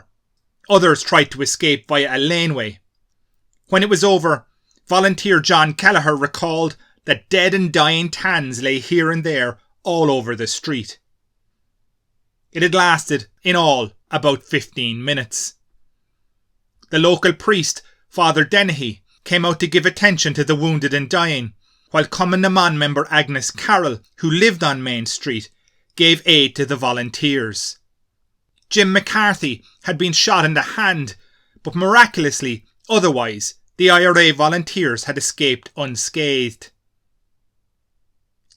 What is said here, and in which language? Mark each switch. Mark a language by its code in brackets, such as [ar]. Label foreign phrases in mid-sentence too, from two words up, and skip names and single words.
[en] Others tried to escape via a laneway. When it was over, volunteer John Kelleher recalled that dead and dying Tans lay here and there all over the street. It had lasted, in all, about 15 minutes. The local priest, Father Dennehy, came out to give attention to the wounded and dying, while Cumann na mBan member Agnes Carroll, who lived on Main Street, gave aid to the volunteers. Jim McCarthy had been shot in the hand, but miraculously, otherwise, the IRA volunteers had escaped unscathed.